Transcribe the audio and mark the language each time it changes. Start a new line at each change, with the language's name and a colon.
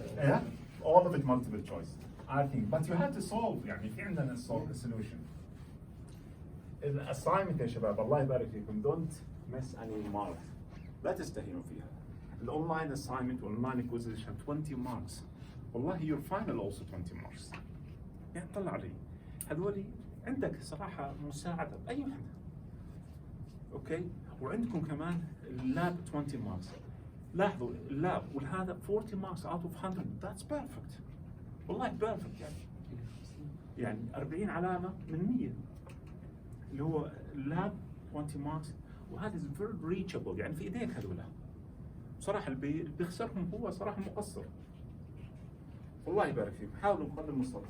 English: Yeah, all of it multiple choice. I think, but you have to solve.
Arabic: يعني في عندنا
English: solve the solution.
Arabic: الأسايمنت يا شباب الله يبارك فيكم.
English: Don't miss any mark.
Arabic: لا تستهينوا فيها.
English: الأونلاين assignment والأونلاين quizzes 20 marks. والله your final also 20 marks.
Arabic: يعني طلع علي. هذولي عندك صراحة مساعدة بأي وحدة. أوكي؟ وعندكم كمان اللاب 20 marks. لاحظوا اللاب والهذا 40 marks out of 100.
English: That's perfect.
Arabic: والله perfect يعني 40 علامة من 100. اللي هو اللاب 20 marks وهذا
English: is very reachable
Arabic: يعني في ايديك هذولا. بصراحة اللي بيخسرهم هو صراحة مقصر. والله يبارك فيكم. حاولوا بقدر المستطاع.